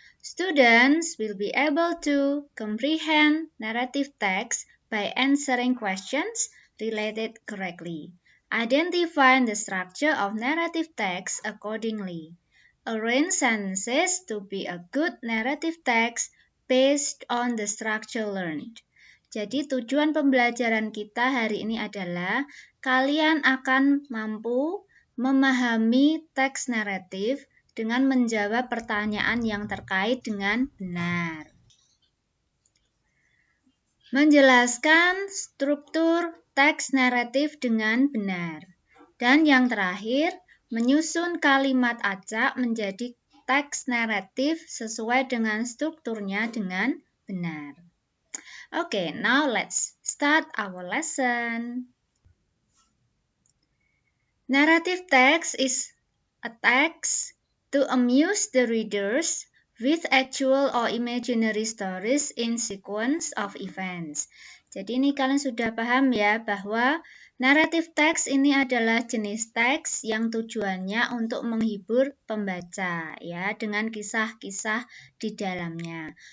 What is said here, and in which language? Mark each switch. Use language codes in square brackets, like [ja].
[en] Students will be able to comprehend narrative text by answering questions related correctly. Identify the structure of narrative text accordingly. Arrange sentences to be a good narrative text based on the structure learned. [id] Jadi tujuan pembelajaran kita hari ini adalah kalian akan mampu memahami teks naratif dengan menjawab pertanyaan yang terkait dengan benar. Menjelaskan struktur teks naratif dengan benar. Dan yang terakhir, menyusun kalimat acak menjadi teks naratif sesuai dengan strukturnya dengan benar. [en] Okay, now let's start our lesson. Narrative text is a text to amuse the readers with actual or imaginary stories in sequence of events. [id] Jadi ini kalian sudah paham ya bahwa narrative text ini adalah jenis teks yang tujuannya untuk menghibur pembaca ya dengan kisah-kisah di dalamnya.